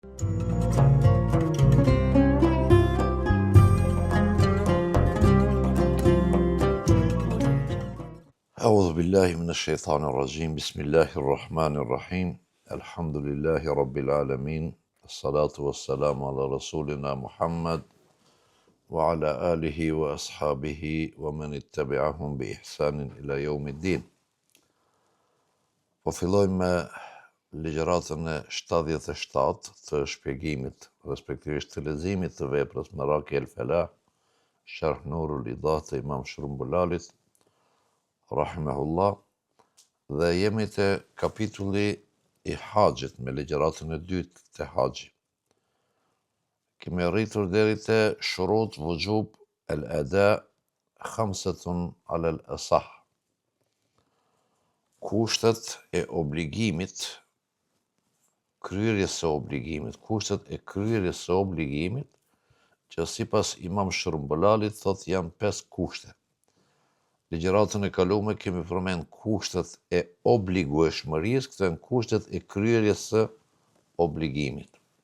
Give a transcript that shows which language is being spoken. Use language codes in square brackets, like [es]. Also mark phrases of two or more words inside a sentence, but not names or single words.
[ar] أعوذ بالله من الشيطان الرجيم بسم الله الرحمن الرحيم الحمد لله رب العالمين الصلاة والسلام على رسولنا محمد وعلى آله وأصحابه ومن اتبعهم بإحسان إلى يوم الدين. [sq] Po fillojmë me ligjëratën e 77 të shpjegimit, respektivisht të leximit të veprës Maraki el Felah, Sharh Nurul Idah të Imam Shrumbulalit, rahimahullah, dhe jemi te kapitulli i haxhit me ligjëratën e dytë të haxhi. Kemi arritur deri te [ar] شروط وجوب الأداء خمسة على الأصح. [sq] Kushtet e obligimit, kryerjes së obligimit, kushtet e kryerjes së obligimit, që sipas Imam Shrumbulalit thot janë 5 kushte. Ligjëratën e kaluar kemi përmend kushtet e obligueshmërisë, këto janë kushtet e kryerjes së obligimit.